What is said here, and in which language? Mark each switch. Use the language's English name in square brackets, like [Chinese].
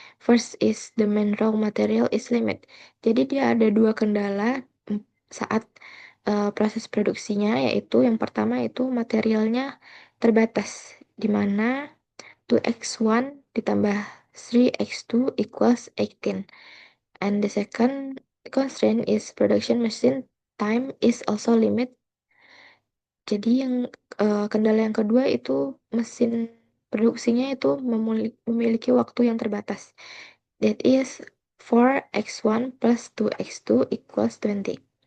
[English] First is the main raw material is limit. [Indonesian] Jadi dia ada dua kendala saat proses produksinya, yaitu yang pertama itu materialnya terbatas, di mana 2x1 ditambah 3x2 equals 18. [English] And the second constraint is production machine time is also limit. [Indonesian] Jadi yang kendala yang kedua itu mesin produksinya itu memiliki waktu yang terbatas. [English] That is 4x1 plus 2x2 equals 20.